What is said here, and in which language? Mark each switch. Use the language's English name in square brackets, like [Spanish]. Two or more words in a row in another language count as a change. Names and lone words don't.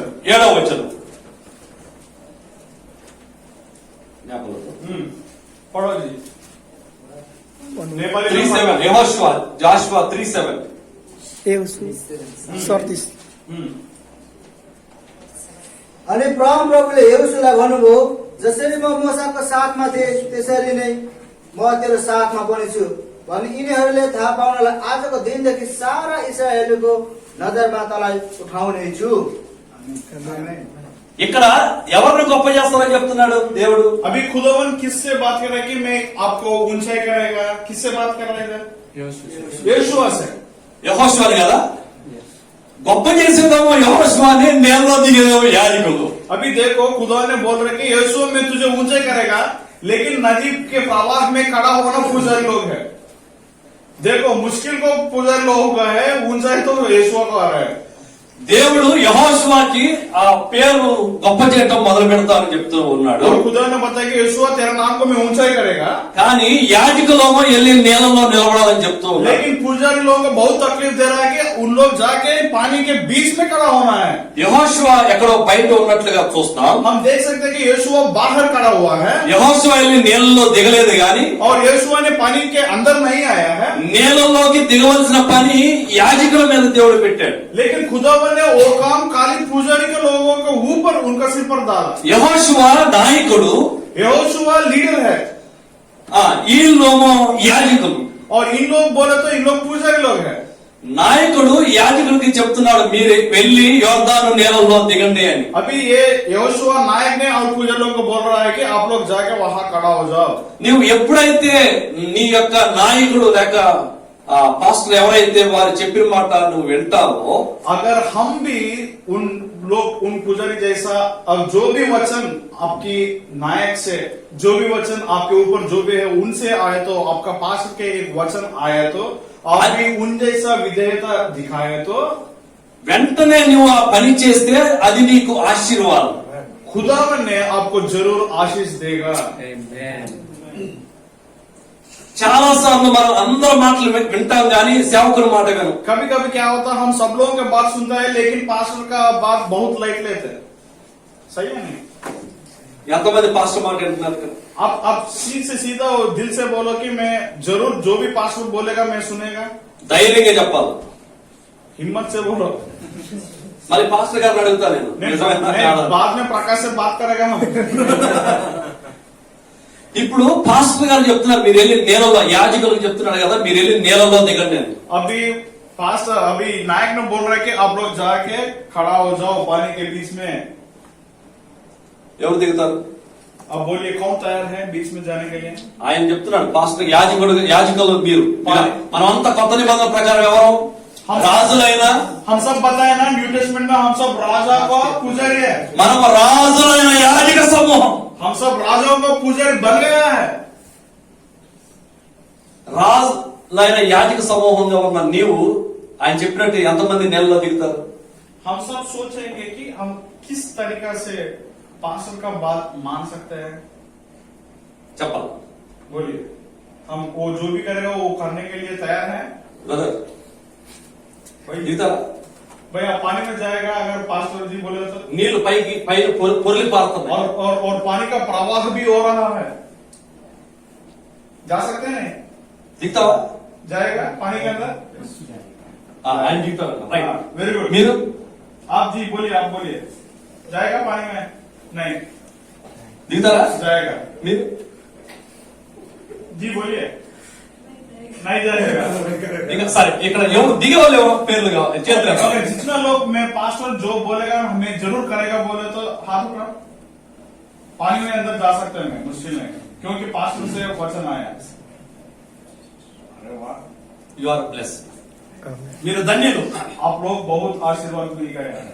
[Telugu] 7వ వచనం [Hindi] पढ़ो जी. [Telugu] 3:7 యెహోషువ జాషువా 3:7. [Nepali] अनि परमप्रभुले यहोशुआलाई भन्नुभयो, जसरी म मूसाको साथमा थिएँ त्यसरी नै म तेरो साथमा पनि छु भने यिनीहरूले थाहा पाउनलाई आजको दिनदेखि सारा इस्राएलको नजरमा तँलाई उठाउने छु. [Telugu] ఇక్కడ ఎవరిని గొప్ప చేస్తామని చెప్తున్నాడు దేవుడు? [Hindi] अभी खुदावन किससे बात कर रहा है कि मैं आपको ऊंचाई करेगा? किससे बात कर रहा है? यहोशुआ से। [Telugu] యెహోషువని కదా గొప్ప చేసేదేమో యెహోషువని నేలలో దిగేదేమో యాజకులు [Hindi] अभी देखो खुदा ने बोल रहे कि यहोशुआ में तुझे ऊंचे करेगा, लेकिन नदी के प्रवाह में खड़ा होना पुजारी लोग है। देखो मुश्किल को पुजारी लोगों का है, ऊंचाई तो यहोशुआ का आ रहा है। [Telugu] దేవుడు యెహోషువకి ఆ పేరు గొప్ప చేయటం మొదలు పెడతానని చెప్తూ ఉన్నాడు. [Hindi] और खुदा ने बताया कि यहोशुआ तेरा नाम को मैं ऊंचाई करेगा, [Telugu] కానీ యాజకులేమో వెళ్ళి నీళ్ళలో నిలబడాలని చెప్తూ ఉన్నాడు. [Hindi] लेकिन पुजारी लोगों को बहुत तकलीफ दे रहा है कि उन लोग जाके पानी के बीच में खड़ा होना है। [Telugu] యెహోషువ ఎక్కడో బయట ఉన్నట్లుగా చూస్తాం. [Hindi] हम देख सकते हैं कि यहोशुआ बाहर खड़ा हुआ है [Telugu] యెహోషువ వెళ్ళి నీళ్ళలో దిగలేదు గాని [Hindi] और यहोशुआ ने पानी के अंदर नहीं आया है, [Telugu] నీళ్ళలోకి దిగవలసిన పని యాజకుల మీద దేవుడు పెట్టాడు. [Hindi] लेकिन खुदा ने वो काम खाली पुजारी के लोगों के ऊपर उनका सिर पर डाला। [Telugu] యెహోషువ నాయకుడు, [Hindi] यहोशुआ लीडर है [Telugu] వీళ్ళేమో యాజకులు. [Hindi] और इन लोग बोले तो इन लोग पुजारी लोग हैं। [Telugu] నాయకుడు యాజకుడికి చెప్తున్నాడు మీరు వెళ్ళి యోర్దాను నీళ్ళలో దిగండి అని. [Hindi] अभी ये यहोशुआ नायक ने और पुजारी लोग को बोल रहा है कि आप लोग जाके वहां खड़ा हो जाओ। [Telugu] నువ్వు ఎప్పుడైతే నీ యొక్క నాయకుడు లేక పాస్టర్ ఎవరైతే వారు చెప్పిన మాట నువ్వు వింటావో, [Hindi] अगर हम भी उन लोग उन पुजारी जैसा अब जो भी वचन आपकी नायक से, जो भी वचन आपके ऊपर जो भी है उनसे आए, तो आपका पास्टर के एक वचन आया तो आप भी उन जैसा विधेयता दिखाए तो [Telugu] వెంటనే నువ్వు ఆ పని చేస్తే అది నీకు ఆశీర్వాదం. [Hindi] खुदावन ने आपको जरूर आशीष देगा। [Telugu] చాలా సార్లు మనం అందరి మాటలు వింటాం కానీ సేవకుని మాట వినం. [Hindi] कभी कभी क्या होता है हम सब लोगों के बात सुनता है, लेकिन पास्टर का बात बहुत लाइट लेते हैं। सही है नहीं? [Telugu] ఎంతమంది పాస్టర్ మాట వింటున్నారు కదా? [Hindi] आप से सीधा और दिल से बोलो कि मैं जरूर जो भी पास्टर बोलेगा मैं सुनेगा। [Telugu] ధైర్యంగా చెప్పాలి. [Hindi] हिम्मत से बोलो। [Telugu] మరి పాస్టర్ గారిని అడుగుతా నేను నిజమేనా కాదా? [Hindi] बाद में प्रकाश से बात करेगा हम। [Telugu] ఇప్పుడు పాస్టర్ గారు చెప్తున్నారు మీరు వెళ్ళి నీళ్ళలో, యాజకులకు చెప్తున్నాడు కదా మీరు వెళ్ళి నీళ్ళలో దిగండి అని. [Hindi] अभी पास्टर अभी नायक ने बोल रहा है कि आप लोग जाके खड़ा हो जाओ पानी के बीच में। [Telugu] ఎవరు దిగుతారు? [Hindi] अब बोलिए कौन तैयार है बीच में जाने के लिए? [Telugu] ఆయన చెప్తున్నాడు పాస్టర్ యాజకులు మీరు. మనం అంతా కొత్త నిబంధన ప్రకారం ఎవరు రాజులైనా, [Hindi] हम सब बताए ना न्यू टेस्टमेंट में हम सब राजा को पुजारी है। [Telugu] మనం రాజులైన యాజక సమూహం. [Hindi] हम सब राजाओं को पुजारी बन गया है। [Telugu] రాజులైన యాజక సమూహంగా ఉన్న నీవు ఆయన చెప్పినట్టు ఎంతమంది నీళ్ళలో దిగుతారు? [Hindi] हम सब सोचेंगे कि हम किस तरीका से पास्टर का बात मान सकते हैं। [Telugu] చెప్పాలి. [Hindi] बोलिए हम वो जो भी करेगा वो करने के लिए तैयार है। [Telugu] బ్రదర్ దిగుతారా? [Hindi] भैया पानी में जाएगा अगर पास्टर जी बोले तो, [Telugu] నీళ్లు పైకి పైన పొర్లి పారుతున్నాయి. [Hindi] और पानी का प्रवाह भी हो रहा है, जा सकते हैं? [Telugu] దిగుతావా? [Hindi] जाएगा पानी के अंदर? [Telugu] ఆయన దిగుతారు. రైట్. [English] very good. [Telugu] మీరు [Hindi] आप जी बोलिए, आप बोलिए जाएगा पानी में? नहीं [Telugu] దిగుతారా? [Hindi] जाएगा। [Telugu] మీరు [Hindi] जी बोलिए नहीं जाएगा। [Telugu] ఇంకా సరే ఇక్కడ ఎవరు దిగే వాళ్ళు ఎవరు పేర్లు కావాలి చేతులు ఎత్తాలి. [Hindi] अगर जितना लोग मैं पास्टर जो बोलेगा हमें जरूर करेगा बोले तो हाथ उठाओ। पानी में अंदर जा सकते हैं मुश्किल नहीं, क्योंकि पास्टर से वचन आया। अरे वाह, [English] you are bless. [Telugu] మీరు ధన్యులు. [Hindi] आप लोग बहुत आशीर्वाद मिल गए हैं।